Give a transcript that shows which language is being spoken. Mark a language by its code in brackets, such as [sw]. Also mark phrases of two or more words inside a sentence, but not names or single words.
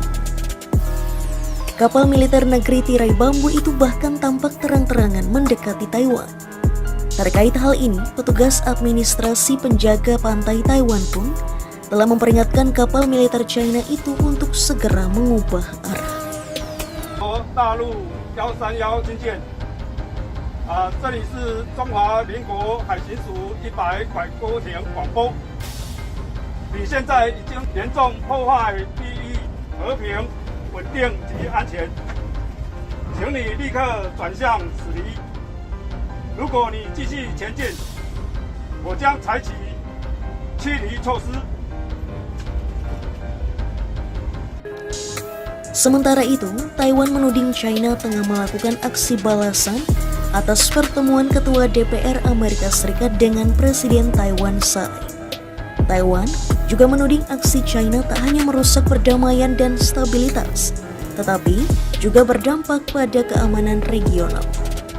[id] Kapal militer negeri tirai bambu itu bahkan tampak terang-terangan mendekati Taiwan. Terkait hal ini, petugas administrasi penjaga pantai Taiwan pun telah memperingatkan kapal militer China itu untuk segera mengubah arah. [zh] 大陆131军舰，这里是中华民国海巡署100拐沟艇广播，你现在已经严重破坏地域和平、稳定及安全，请你立刻转向驶离。如果你继续前进，我将采取驱离措施。 [id] Sementara itu, Taiwan menuding China tengah melakukan aksi balasan atas pertemuan Ketua DPR Amerika Serikat dengan Presiden Taiwan Tsai. Taiwan juga menuding aksi China tak hanya merusak perdamaian dan stabilitas, tetapi juga berdampak pada keamanan regional.